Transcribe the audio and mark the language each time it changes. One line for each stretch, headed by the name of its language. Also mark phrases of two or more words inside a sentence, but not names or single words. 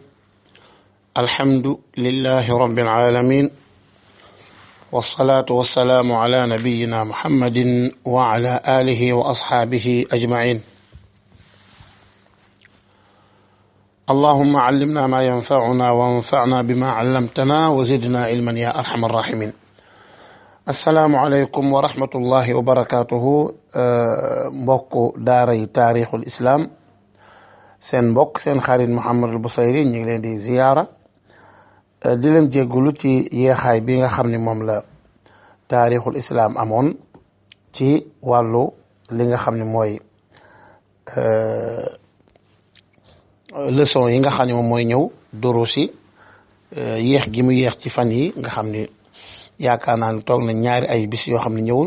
Arabic: الحمد لله رب العالمين، والصلاة والسلام على نبينا محمد وعلى آله وأصحابه أجمعين. اللهم علمنا ما ينفعنا وانفعنا بما علمتنا وزدنا علما يا أرحم الراحمين. السلام عليكم ورحمة الله وبركاته.
Wolof: mbokk daaray
Arabic: تاريخ الإسلام,
Wolof: seen mbokk seen xarit Mouhamadul Bousayri ñu ngi leen di ziyaara di leen jéggulu ci yeexaay bi nga xam ne moom la
Arabic: تاريخ الإسلام
Wolof: amoon ci wàllu li nga xam ne mooy leçon yi nga xam ne moom mooy ñëw durusi yéex gi mu yéex ci fan yi nga xam ni yaakaar naa ne toog na ñaari ay bis yoo xam ne ñëwul.